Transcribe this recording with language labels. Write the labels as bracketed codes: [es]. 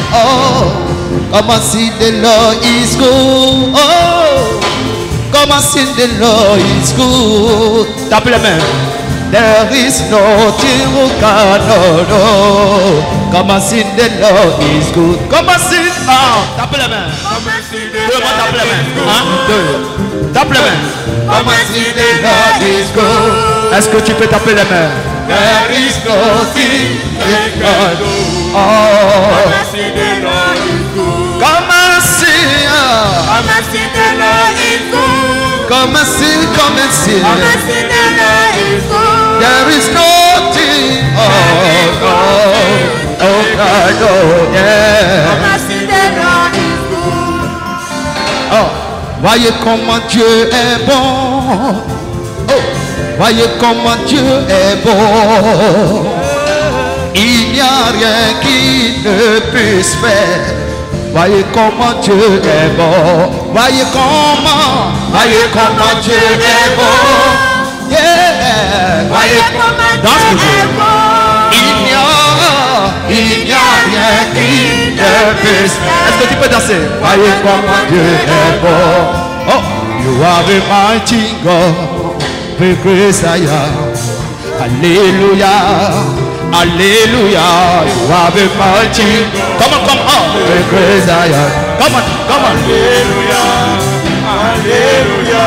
[en] Oh, come and sing the Lord is good. Oh, come and sing the Lord is good. [fr] Tapez les mains. [en] There is nothing who cannot do. Come and sing the Lord is good. Come and sing. [fr] Ah, tapez les mains. Tout le monde tape les mains. 1, 2. [en] Come and sing the Lord is good. [fr] Est-ce que tu peux taper les mains? [en] There is nothing he can do. Oh, Come and sing the Lord is good. come and sing. Come and sing the Lord is good. Come and sing. Come and sing. Come and sing the Lord is good. There is nothing. Oh God. Oh God. Oh yeah. Come and sing the Lord is good. [fr] Oh, voyez comment Dieu est bon. Oh, voyez comment Dieu est bon. Il n'y a rien qui ne puisse faire. Voyez comment Dieu est bon. Voyez comment Dieu est bon. Yeah. Voyez comment Dieu est bon. Il n'y a rien qui ne puisse faire. Est-ce que tu peux danser? Voyez comment Dieu est bon. [en] Oh, you are the mighty God, the great Zion. Hallelujah, hallelujah. You are the mighty God. Come on, the great Zion. Come on. [fr] Alléluia. Alléluia.